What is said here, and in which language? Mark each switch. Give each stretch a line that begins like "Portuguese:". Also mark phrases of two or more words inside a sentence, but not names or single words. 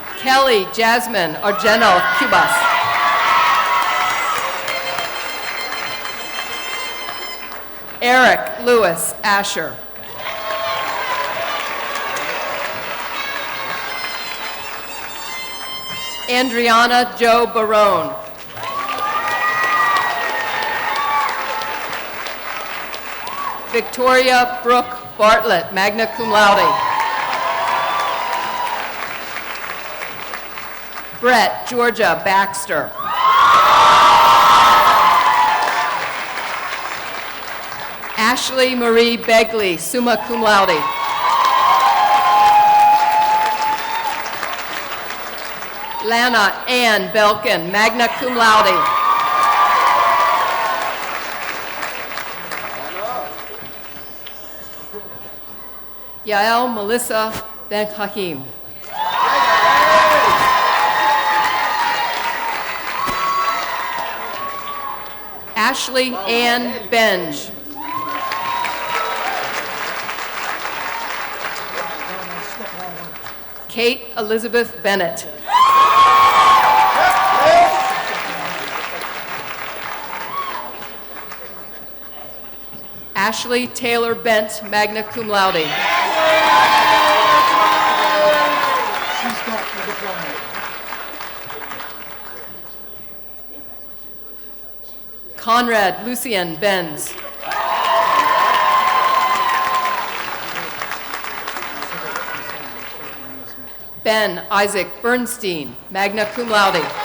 English: Kelly Jasmine Argeno Cubas. Eric Lewis Asher. Andriana Jo Barone. Victoria Brooke Bartlett,
Latin: magna cum laude.
English: Brett Georgia Baxter. Ashley Marie Begley,
Latin: summa cum laude.
English: Lana Ann Belkin,
Latin: magna cum laude.
English: Yael Melissa Ben Hakim. Ashley Ann Benj. Kate Elizabeth Bennett. Ashley Taylor Bent,
Latin: magna cum laude.
English: Conrad Lucien Benz. Ben Isaac Bernstein,
Latin: magna cum laude.